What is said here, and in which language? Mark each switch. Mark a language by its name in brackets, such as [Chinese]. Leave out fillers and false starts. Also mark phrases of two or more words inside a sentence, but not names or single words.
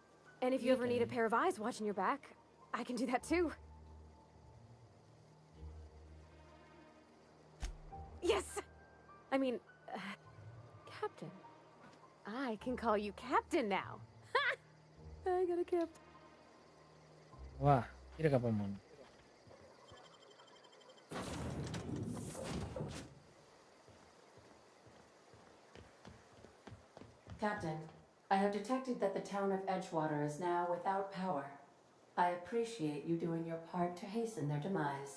[English] And if you ever need a pair of eyes watching your back, I can do that too. Yes! I mean, Captain. I can call you Captain now. Ha! I got a captain. [Catalan] Va, tira cap amunt. [English] Captain, I have detected that the town of Edgewater is now without power. I appreciate you doing your part to hasten their demise.